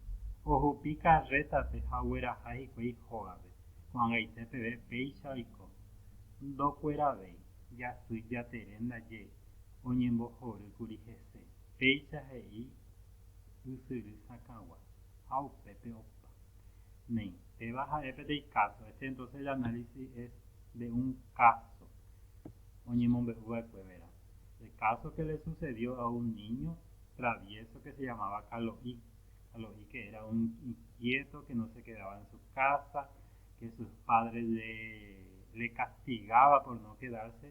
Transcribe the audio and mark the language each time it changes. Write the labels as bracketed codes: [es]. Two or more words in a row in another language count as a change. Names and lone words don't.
[gn] Ohupi karrétape ha ogueraha hikuái hógape. Ko'ag̃aite peve péicha oiko. Ndokueravéi. Jasy Jatere ndaje oñembohorýkuri hese. Péicha he'i ysyry sakãgua ha upépe opa. Néi, péva ha'e peteĩ caso. [es] Entonces el análisis es de un caso. [gn] Oñemombe'uva'ekue, verá. [es] El caso que le sucedió a un niño travieso que se llamaba Caloí. Caloí, que era un inquieto que no se quedaba en su casa, que sus padres le castigaba por no quedarse.